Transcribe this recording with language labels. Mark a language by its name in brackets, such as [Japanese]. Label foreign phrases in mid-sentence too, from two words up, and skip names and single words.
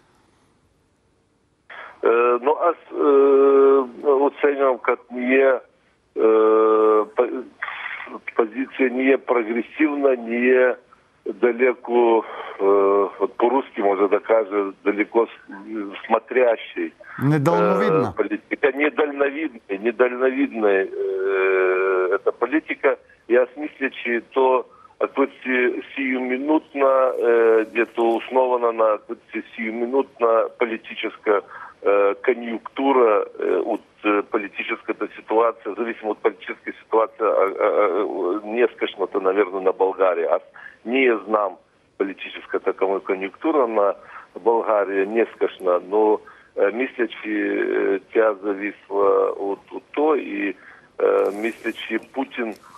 [Bulgarian] Но аз оценявам като позиция не е прогресивна, не е далеко, по-русски може да кажа, [Russian] далеко смотрящей. [Bulgarian] Недалновидна. Политика. [Russian] Недальновидная эта политика. [Bulgarian] Я мисля, че то сиюминутно, где-то основана на сиюминутна [Russian] политическая конъюнктура [Bulgarian] от политическата ситуация, зависимо от политическа ситуация, нескашната, наверное, на България. Аз не знам политическата конъюнктура на България нескашна, но мисля, че тя зависла от то и мисля, че Путин